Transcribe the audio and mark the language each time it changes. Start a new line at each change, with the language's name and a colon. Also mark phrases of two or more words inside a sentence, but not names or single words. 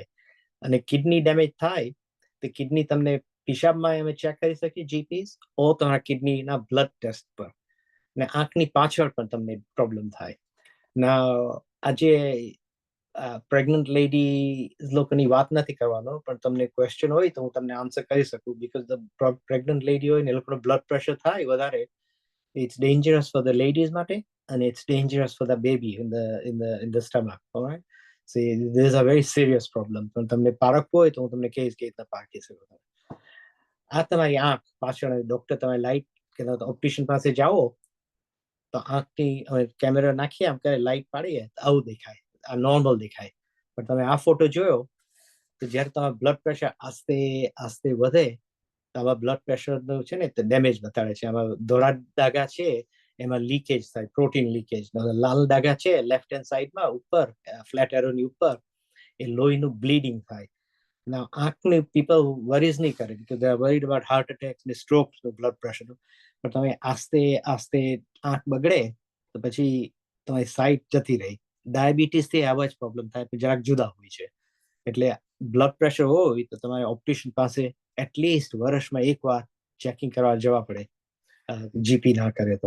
Gujarati: અને
English: kidney damage
Gujarati: થાય તો કિડની તમને પિશાબમાં અમે ચેક કરી શકીએ જીપીસ, ઓ તમારા કિડનીના
English: blood test
Gujarati: પર. ને આંખની પાછળ પણ તમને પ્રોબ્લેમ થાય. ના આજે
English: pregnant lady
Gujarati: લોકોની વાત નથી કરવાનો, પણ તમને ક્વેશ્ચન હોય તો હું તમને આન્સર કરી શકું.
English: because the pregnant lady
Gujarati: હોય ને એ લોકોનો
English: blood pressure
Gujarati: થાય વધારે,
English: it's dangerous for the ladies mate and it's dangerous for the baby in the stomach. All right, See, this is a very serious problem.
Gujarati: પણ તમને પારખવું હોય તો હું તમને કહીશ કે રીતના પારખી શકો. આ તમારી આંખ પાછળ ડોક્ટર તમારી લાઇટ કે ઓપ્ટિશિયન પાસે જાઓ તો આંખની કેમેરા નાખીએ આમ કરે લાઇટ પાડીએ તો આવું દેખાય, આ નોર્મલ દેખાય. પણ તમે આ ફોટો જોયો તો જ્યારે તમારું
English: blood pressure
Gujarati: આસ્તે આસ્તે વધે તો આવા
English: blood pressure
Gujarati: છે ને તે ડેમેજ બતાડે છે. આમાં ધોળા ડાઘા છે એમાં લીકેજ થાય,
English: protein leakage.
Gujarati: લાલ ડાઘા છે
English: left hand side
Gujarati: ઉપર ફ્લેટ એરોની ઉપર, એ લોહીનું બ્લીડિંગ થાય.
English: Now, આંખની people worries
Gujarati: નહીં કરે
English: because they are worried about heart attacks and strokes, blood pressure.
Gujarati: પણ તમે આસ્તે આસ્તે આંખ બગડે તો પછી તમારી સાઈટ જતી રહી. ડાયાબિટીસથી આવા જ પ્રોબ્લેમ થાય, પણ જરાક જુદા હોય છે. એટલે
English: blood pressure
Gujarati: હોય તો તમારે ઓપ્ટિશિયન પાસે એટલીસ્ટ વર્ષમાં એકવાર ચેકિંગ કરવા જવા પડે, જીપી ના કરે તો.